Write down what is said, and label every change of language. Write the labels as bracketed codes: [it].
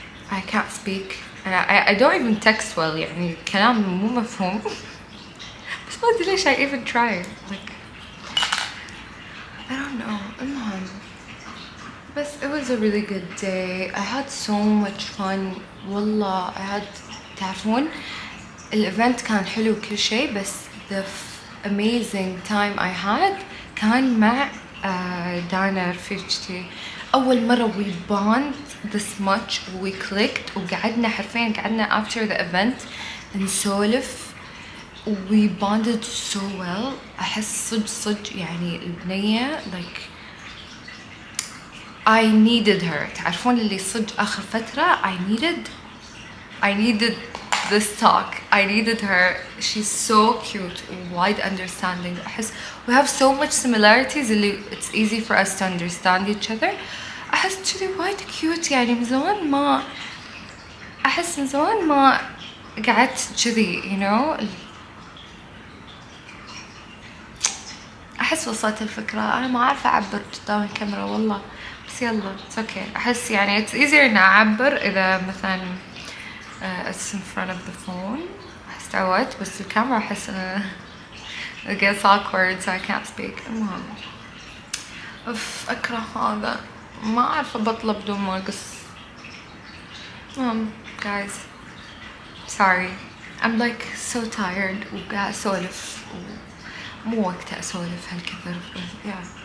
[en] I can't speak I don't even text well [ar] يعني كلام مو مفهوم بس ما أدري ليش [en] I even try like I don't know. [ar] المهم بس [en] it was a really good day. I had so much fun والله. I had [ar] تعرفون الإيفنت كان حلو كل شيء بس [en] the amazing time I had [ar] كان مع دانا رفيجتي. أول مرة [en] we bond this much we clicked [ar] وقعدنا حرفيا قعدنا [en] after the event نسولف we bonded so well. [ar] أحس صج يعني البنية [en] like I needed her. [ar] تعرفون اللي صج آخر فترة [en] I needed this talk. I needed her. She's so cute wide understanding. أحس we have so much similarities اللي it's easy for us to understand each other. [ar] أحس كذي وايد cute يعني من زمان ما أحس من زمان ما قعدت كذي [en] you know. [ar] أحس وصلت الفكرة. أنا ما أعرف أعبر قدام الكاميرا والله بس يلا [en] it's okay. [ar] أحس يعني [en] it's easier [ar] إن أعبر إذا مثلا [en] it's in front of the phone. [ar] أحس تعودت بس الكاميرا أحس [en] it gets awkward so I can't speak. [ar] المهم أكره هذا ما أعرف أبطله بدون ما أقص. [en] guys sorry I'm like so tired [ar] وقاعد أسولف ومو وقت أسولف هالكثر [en] yeah